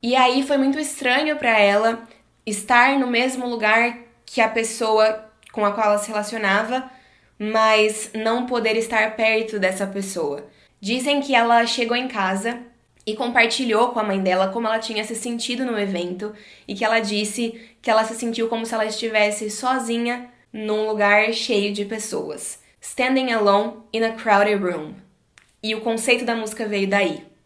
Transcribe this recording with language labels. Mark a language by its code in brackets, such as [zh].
[pt] E aí foi muito estranho pra ela estar no mesmo lugar que a pessoa com a qual ela se relacionava, mas não poder estar perto dessa pessoa. Dizem que ela chegou em casa e compartilhou com a mãe dela como ela tinha se sentido no evento e que ela disse que ela se sentiu como se ela estivesse sozinha num lugar cheio de pessoas. [en] Standing alone in a crowded room. [pt] E o conceito da música veio daí.